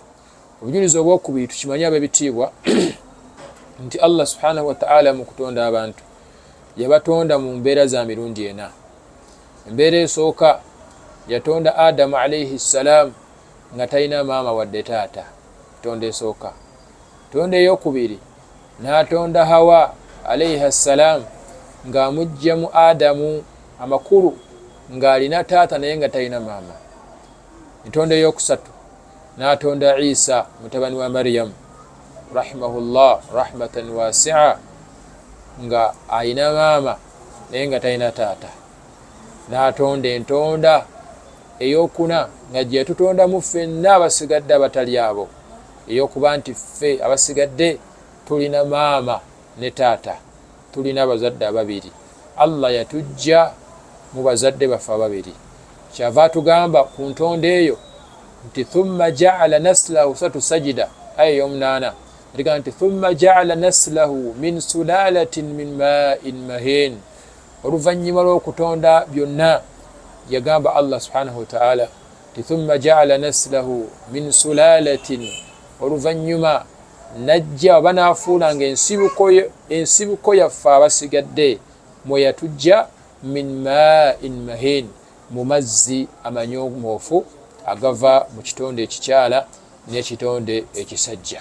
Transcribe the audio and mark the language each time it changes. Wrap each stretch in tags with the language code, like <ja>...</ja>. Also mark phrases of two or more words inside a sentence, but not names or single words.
<lg>Obujulizi obwokubiri, tukimanyi ab'ebitiibwa nti Allah</lg> <ar>سبحانه وتعالى</ar> <lg>mu kutonda abantu yabatonda mu mbeera za mirundi ena. Embeera esooka yatonda Adamu</lg> <ar>عليه السلام</ar> <lg>nga talina maama wadde taata, tonda esooka. Tonda eyokubiri n'atonda Hawa</lg> <ar>عليه السلام</ar> <lg>ng'amujja mu Adamu amakulu ng'alina taata naye nga talina maama. Entonda eyokusatu n'atonda Isa mutabani wa Maryam</lg> <ar>رحمها الله رحمة واسعة</ar> <lg>nga alina maama naye nga talina taata. N'atonda entonda eyokuna nga gye tutondamu ffenna abasigadde abatali abo, eyokuba nti ffe abasigadde tulina maama ne taata, tulina abazadde ababiri. Allah yatujja mu bazadde baffe ababiri. Kyava atugamba ku ntonda eyo nti</lg> <ar>ثم جعل نسله,</ar> <lg>satu sajida aya ey'omunaana atigamba nti</lg> <ar>ثم جعل نسله من سلالة من ماء مهين.</ar> <lg>Oluvannyuma lw'okutonda byonna yagamba Allah</lg> <ar>سبحانه وتعالى</ar> <lg>nti</lg> <ar>ثم جعل نسله من سلالة,</ar> <lg>oluvannyuma najja oba n'afuulanga ensibuko yaffe abasigadde mwe yatujja</lg> <ar>من ماء مهين,</ar> <lg>mu mazzi amanyomoofu agava mu kitonde ekikyala n'ekitonde ekisajja.</lg>